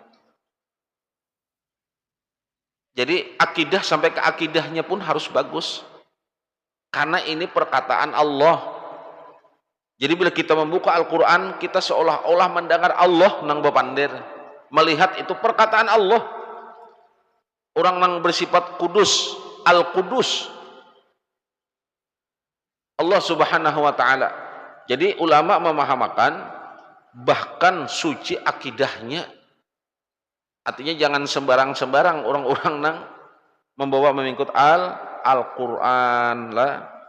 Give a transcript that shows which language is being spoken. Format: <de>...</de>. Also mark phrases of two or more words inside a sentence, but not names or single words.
<bjn>Jadi akidah sampai ke akidahnya pun harus bagus. Karena ini perkataan Allah. Jadi bila kita membuka Al-Quran, kita seolah-olah mendengar Allah nang bepandir, melihat itu perkataan Allah. Orang nang bersifat kudus, Al-Qudus, Allah</bjn> <ar>سبحانه وتعالى.</ar> <bjn>Jadi ulama memahamakan bahkan suci akidahnya. Artinya jangan sembarang-sembarang orang-orang nang membawa memingkut Al-Quran lah.</bjn>